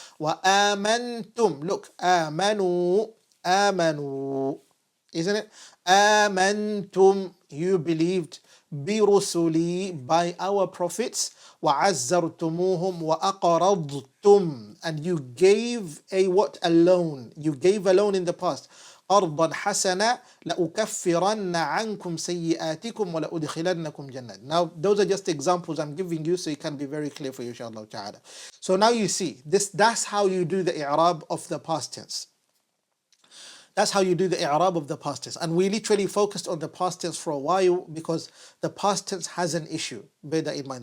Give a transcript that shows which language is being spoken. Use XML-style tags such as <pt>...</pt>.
<ar>وآمنتم, look, آمنوا, آمنوا, isn't it?</ar> <en>آمنتم, you believed, برسلي, by our prophets,</en> <ar>وعزرتموهم وأقرضتم,</ar> <en>and you gave a what? A loan. You gave a loan in the past.</en> <ar>قرضا حسنا لأكفرن عنكم سيئاتكم ولأدخلنكم جنات.</ar> <en>Now those are just examples I'm giving you so it can be very clear for you, inshallah ta'ala. So now you see, that's how you do the i'rab of the past tense. That's how you do the i'rab of the past tense. And we literally focused on the past tense for a while because the past tense has an issue. Bear that in mind.</en>